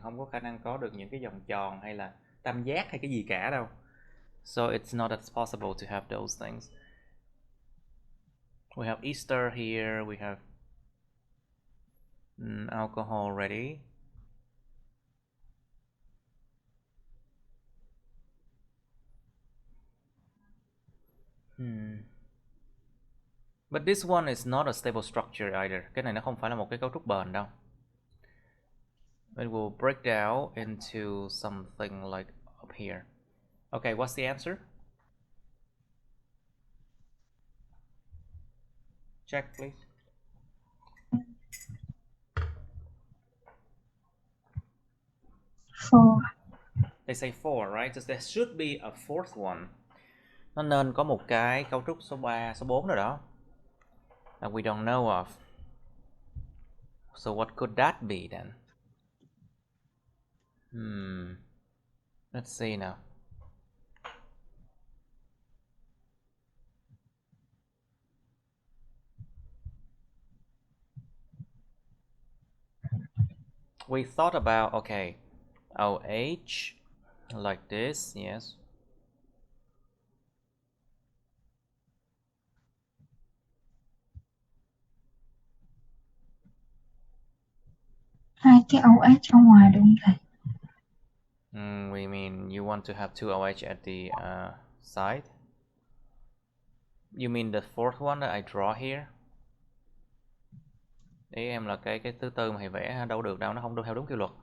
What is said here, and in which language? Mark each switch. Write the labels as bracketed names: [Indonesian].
[Vietnamese] Không có khả năng có được những cái vòng tròn hay là tam giác hay cái gì cả đâu. [English] So it's not as possible to have those things. We have Easter here. We have alcohol ready. But this one is not a stable structure either. [Vietnamese] Cái này nó không phải là một cái cấu trúc bền đâu. [English] It will break down into something like up here. Okay, what's the answer? Check, please. Four. They say 4, right? So there should be a fourth one. [Vietnamese] Nó nên có một cái cấu trúc số 3, số 4 rồi đó. [English] That we don't know of. So what could that be then? Let's see now. We thought about, okay, OH like this, yes. [Vietnamese] Hai cái OH ở ngoài đúng không thầy? [English] We mean you want to have two OH at the side? You mean the fourth one that I draw here? [Vietnamese] Ý em là cái thứ tư mà thầy vẽ đâu được đâu, nó không theo đúng kỷ luật.